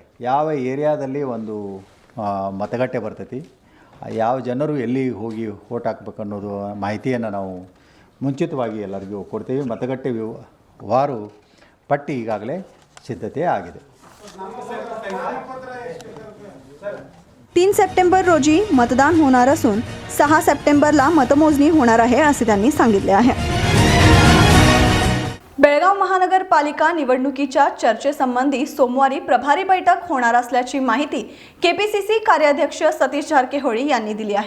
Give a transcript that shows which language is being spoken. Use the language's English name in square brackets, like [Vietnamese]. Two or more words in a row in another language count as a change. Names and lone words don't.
[Kannada] ಯಾವ ಏರಿಯಾದಲ್ಲಿ ಒಂದು ಮತಗಟ್ಟೆ ಬರ್ತೈತಿ, ಯಾವ ಜನರು ಎಲ್ಲಿ ಹೋಗಿ ವೋಟ್ ಹಾಕ್ಬೇಕು ಅನ್ನೋದು ಮಾಹಿತಿಯನ್ನು ನಾವು ಮುಂಚಿತವಾಗಿ ಎಲ್ಲರಿಗೂ ಕೊಡ್ತೀವಿ. ಮತಗಟ್ಟೆ ವಾರು ಪಟ್ಟಿ ಈಗಾಗಲೇ ಸಿದ್ಧತೆ ಆಗಿದೆ. [Marathi] 3 सप्टेंबर रोजी मतदान होणार असून 6 सप्टेंबरला मतमोजणी होणार आहे असे त्यांनी सांगितले आहे. बेळगाव महानगरपालिका निवडणुकीच्या चर्चेसंबंधी सोमवारी प्रभारी बैठक होणार असल्याची माहिती KPCC कार्याध्यक्ष सतीश जारकेहोळी यांनी दिली आहे.